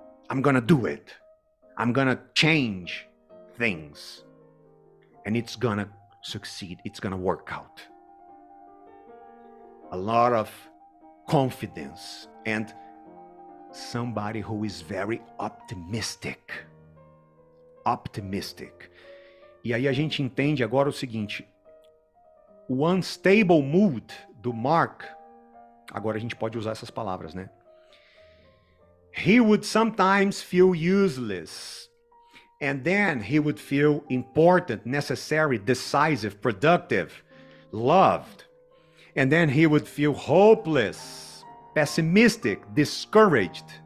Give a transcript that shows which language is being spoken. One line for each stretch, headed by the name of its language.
English: I'm gonna do it. I'm gonna change things. And it's gonna succeed. It's gonna work out. A lot of confidence and somebody who is very optimistic. Optimistic.
Portuguese: E aí a gente entende agora o seguinte: o
English: unstable mood
Portuguese: do Mark, agora a gente pode usar essas palavras, né?
English: He would sometimes feel useless, and then he would feel important, necessary, decisive, productive, loved. And then he would feel hopeless, pessimistic, discouraged.